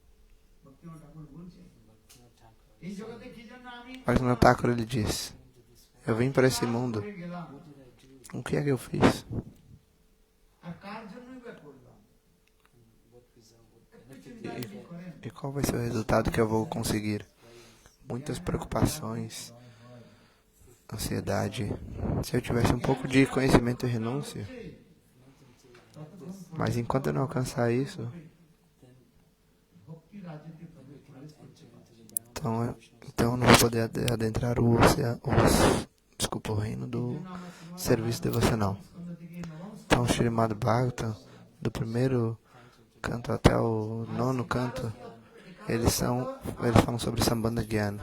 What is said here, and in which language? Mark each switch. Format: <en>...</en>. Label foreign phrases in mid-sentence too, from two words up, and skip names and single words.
<pt>Bhaktivinoda Thakur ele diz: Eu vim para esse mundo.</pt> <bn>করে গেলাম</bn> <pt>O que é que eu fiz?</pt> <bn>আর কার জন্যই বা করলাম একটু চিন্তা যদি করেন</bn> <pt>E qual vai ser o resultado que eu vou conseguir? Muitas preocupações, ansiedade. Se eu tivesse um pouco de conhecimento e renúncia, mas enquanto eu não alcançar isso,</pt> <bn>ভক্তি রাজ্যতে প্রবেশ করতে পারবো</bn> <pt>então eu não vou poder adentrar o reino do serviço devocional. Então, o Srimad Bhagavatam, do primeiro canto até o nono canto, eles falam sobre Sambandha Gyana.</pt>